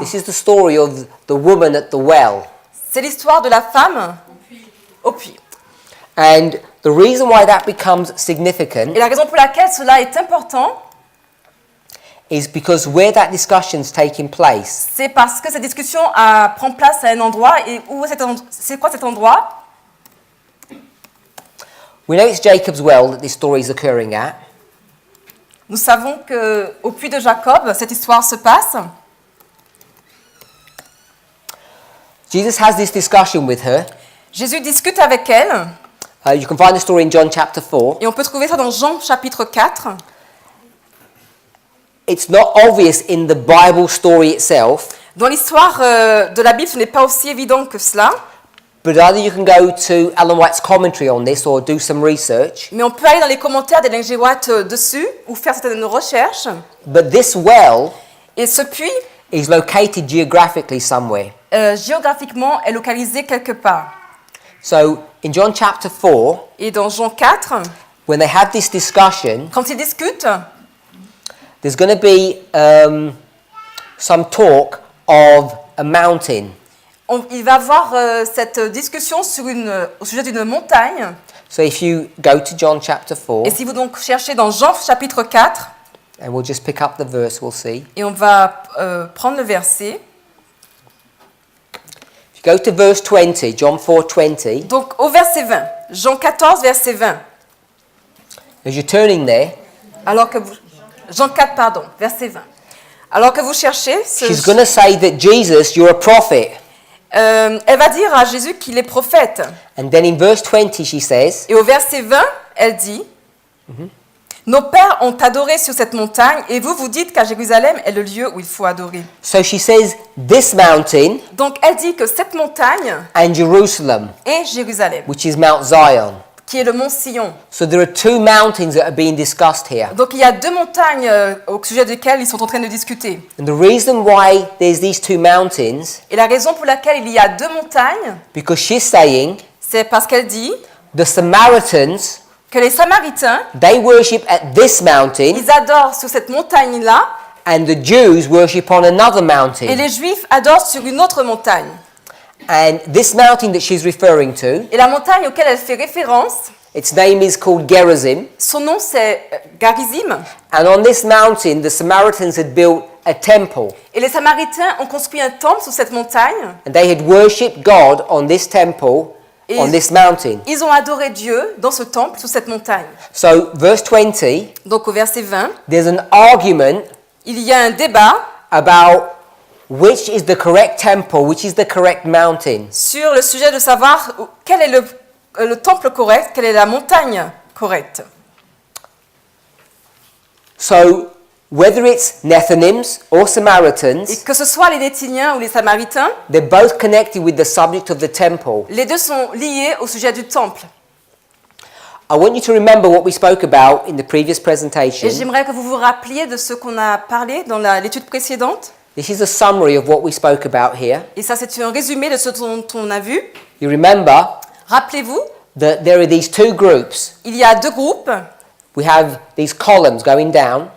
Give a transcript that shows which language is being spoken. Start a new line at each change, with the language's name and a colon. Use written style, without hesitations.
English: This is the story of the woman at the well.
French: C'est l'histoire de la femme au puits.
English: And the reason why that becomes significant
French: Et la raison pour laquelle cela est important,
English: is because where that discussion's taking place,
French: c'est parce que cette discussion prend place à un endroit. Et où c'est quoi cet endroit?
English: we know it's Jacob's well that this story is occurring at.
French: Nous savons qu'au puits de Jacob, cette histoire se passe.
English: Jesus has this discussion with her.
French: Jésus discute avec elle,
English: You can find the story in John chapter 4.
French: et on peut trouver ça dans Jean chapitre 4.
English: It's not obvious in the Bible story itself,
French: Dans l'histoire de la Bible, ce n'est pas aussi évident que cela,
English: but either you can go to Ellen White's commentary on this or do some research.
French: mais on peut aller dans les commentaires d'Ellen G. White dessus ou faire certaines recherches.
English: But this well
French: Et ce puits,
English: is located geographically somewhere.
French: géographiquement, est localisé quelque part.
English: So in John chapter 4,
French: Et dans Jean 4,
English: when they have this discussion,
French: quand ils discutent,
English: there's going to be some talk of a mountain.
French: il va y avoir cette discussion au sujet d'une montagne.
English: So if you go to John chapter 4,
French: Et si vous donc cherchez dans Jean chapitre 4,
English: and we'll just pick up the verse, we'll see.
French: et on va prendre le verset.
English: If you go to verse 20, John 4:20,
French: Donc au verset 20, Jean 14, verset 20.
English: as you're turning there,
French: Alors que vous, Jean 4, pardon, verset 20. Alors que vous cherchez,
English: she's going to say that Jesus, you're a prophet.
French: elle va dire à Jésus qu'il est prophète.
English: And then in verse 20, she says,
French: Et au verset 20, elle dit, nos pères ont adoré sur cette montagne et vous dites qu'à Jérusalem est le lieu où il faut adorer.
English: so she says, this mountain
French: Donc elle dit que cette montagne
English: and Jerusalem,
French: est Jérusalem,
English: which is Mount Zion.
French: qui est le mont Sion.
English: So there are two mountains that are being discussed here.
French: Donc il y a deux montagnes au sujet desquelles ils sont en train de discuter.
English: And the reason why there's these two mountains,
French: Et la raison pour laquelle il y a deux montagnes,
English: because she's saying
French: c'est parce qu'elle dit
English: the Samaritans,
French: que les Samaritains,
English: they worship at this mountain,
French: ils adorent sur cette montagne-là,
English: and the Jews worship on another
French: et
English: mountain.
French: les Juifs adorent sur une autre montagne.
English: And this mountain that she's referring to,
French: Et la montagne auquel elle fait référence,
English: its name is called Gerizim.
French: son nom c'est Garizim.
English: And on this mountain, the Samaritans had built a temple,
French: Et les Samaritains ont construit un temple sur cette montagne.
English: and they had worshipped God on this temple,
French: Et
English: on this mountain.
French: ils ont adoré Dieu dans ce temple sur cette montagne.
English: So, verse 20,
French: Donc au verset 20,
English: there's an argument
French: il y a un débat
English: about which is the correct temple, which is the correct mountain.
French: sur le sujet de savoir quel est le temple correct, quelle est la montagne correcte.
English: So, whether it's Nethinims or Samaritans,
French: Et que ce soit les Néthiniens ou les Samaritains,
English: they're both connected with the subject of the temple.
French: les deux sont liés au sujet du temple.
English: I want you to remember what we spoke about in the previous
French: Et
English: presentation.
French: j'aimerais que vous vous rappeliez de ce qu'on a parlé dans l'étude précédente.
English: This is a summary of what we spoke about here.
French: Et ça, c'est un résumé de ce dont on a vu.
English: You remember
French: Rappelez-vous,
English: that there are these two groups.
French: il y a deux groupes.
English: We have these columns going down,